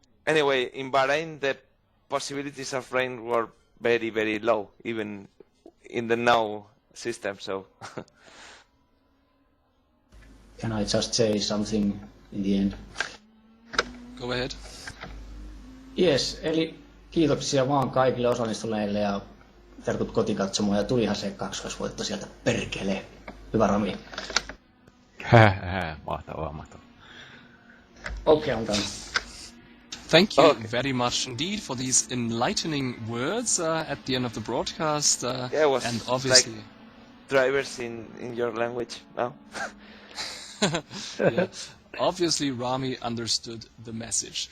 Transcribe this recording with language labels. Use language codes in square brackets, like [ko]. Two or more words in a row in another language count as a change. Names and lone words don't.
[en] Anyway, in Bahrain, the possibilities of rain were very, very low, even in the now system. So. Can I just say something in the end? Go ahead. Yes, [fi] eli kiitoksia vaan kaikille osallistuneille ja terkut kotikatsomoon ja tulihan se kaksoisvoitto sieltä perkele. Hyvä Rami. Mahtavaa. [en] Okay, I'm done. Thank you very much indeed for these enlightening words at the end of the broadcast. Yeah, it was and obviously like drivers in your language now. yeah. Obviously, Rami understood the message.